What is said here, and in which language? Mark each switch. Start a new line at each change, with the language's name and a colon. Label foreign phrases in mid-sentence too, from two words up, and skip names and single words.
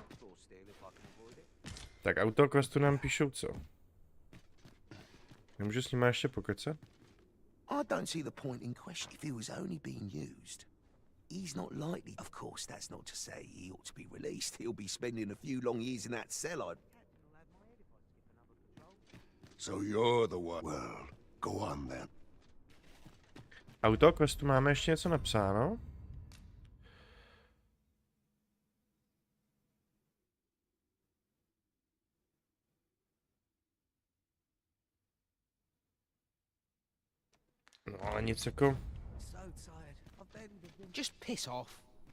Czech: Tak autoquestu nám píšou co? Nemůžu s nima ještě pokecat?
English: I don't see the point in question if he was only being used. He's not likely. Of course, that's not to say he ought to be released. He'll be spending a few long years in that cell. So you're the one. Well, go on then.
Czech: Autoquestu máme ještě něco napsáno? No ale nic jako...
English: Just piss off.